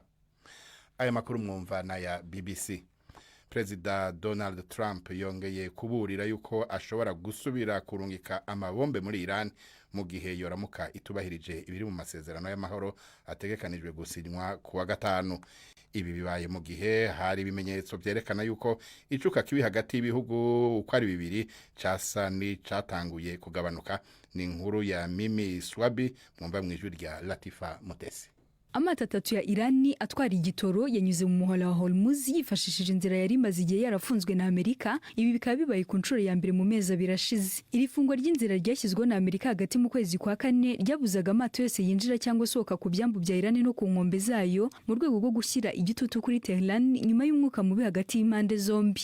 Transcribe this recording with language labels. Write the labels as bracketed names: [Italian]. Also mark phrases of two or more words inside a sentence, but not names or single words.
[Rundi] Aya makuru mwumva na ya BBC. President Donald Trump yongeye kuburira yuko ashobora gusubira kurungika amabombe muri Iran mu gihe yoramuka itubahirije ibiri mu masezerano y'amahoro ategekanijwe gusinywa kuwa gatanu. Ibi bibaye mu gihe hari ibimenyetso byerekana yuko icuka kibi hagati y'ibihugu uko ari bibiri casa ni catanguye kugabanuka. Ni inkuru ya Mimi Swabi mwumva mwijwi rya Latifa Mutesi. [Kinyarwanda] Amata atatu ya Irani atwara igitoro yanyuze mu muhora wa Hormuz yifashishije inzira yari imaze igihe yarafunzwe na Amerika. Ibi bikaba bibaye ku nshuro ya mbere mu mezi birashize. Iri fungwa ry'inzira ryashyizweho na Amerika hagati mu kwezi kwa kane ryabuzaga amato yose yinjira cyangwa sohoka ku byambu bya Irani no ku nkombe zayo mu rwego rwo gushyira igitutu kuri Tehran nyuma y'umwuka mubi hagati y'impande zombi.